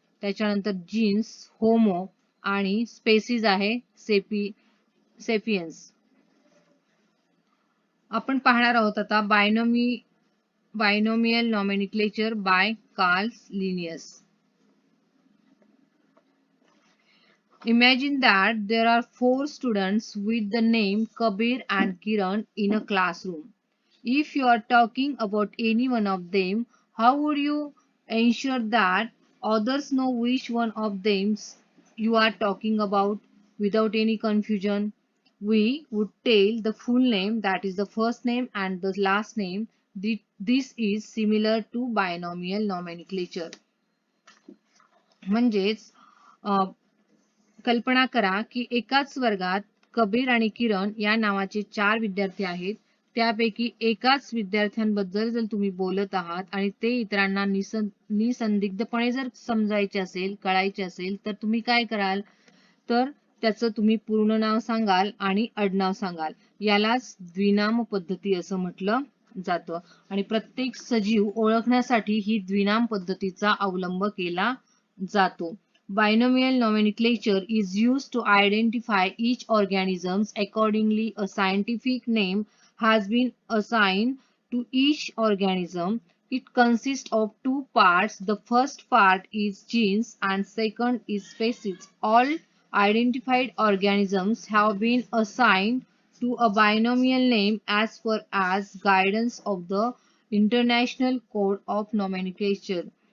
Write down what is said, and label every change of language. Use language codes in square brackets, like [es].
[mr] त्याच्यानंतर jeans homo आणि species आहे सेपियन्स. आपण पाहणार आहोत आता binomial nomenclature bye Carl Linnaeus. [en] Imagine that there are 4 students with the name Kabir and Kiran in a classroom. If you are talking about any one of them, how would you ensure that others know which one of them you are talking about without any confusion? We would tell the full name, that is the first name and the last name. This is similar to binomial nomenclature. [mr] म्हणजेच कल्पना करा की एकाच वर्गात कबीर आणि किरण या नावाचे 4 विद्यार्थी आहेत. त्यापैकी एकाच विद्यार्थ्यांबद्दल जर तुम्ही बोलत आहात आणि ते इतरांना निसंदिग्धपणे जर समजायचे असेल, कळायचे असेल तर तुम्ही काय कराल? तर त्याचं तुम्ही पूर्ण नाव सांगाल आणि आडनाव सांगाल. यालाच द्विनाम पद्धती असं म्हटलं जातं. आणि प्रत्येक सजीव ओळखण्यासाठी ही द्विनाम पद्धतीचा अवलंब केला जातो. [en] Binomial nomenclature is used to identify each organism. Accordingly, a scientific name has been assigned to each organism. It consists of 2 parts. The first part is genes and second is species. All identified organisms have been assigned to a binomial name as per as guidance of the International Code of Nomenclature.